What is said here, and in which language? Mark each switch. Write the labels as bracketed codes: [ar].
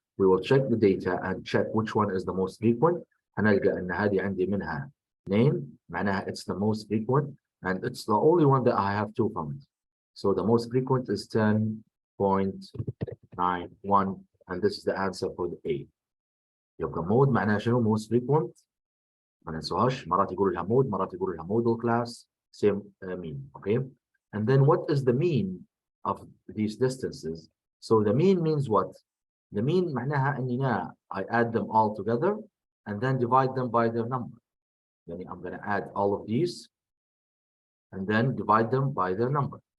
[en] We will check the data and check which one is the most frequent. [ar] هنلقى ان هذه عندي منها [en] name معناها it's the most frequent and it's the only one that I have two from it. So the most frequent is 10.91 and this is the answer for the A. [ar] يبقى mode معناها شنو [en] most frequent [ar] ما ننسوهاش مرات يقولوا لها mode مرات يقولوا لها [en] modal class same mean. Okay, and then what is the mean of these distances? So the mean means what? The mean معناها اني I add them all together and then divide them by their number. Then I'm going to add all of these and then divide them by their number.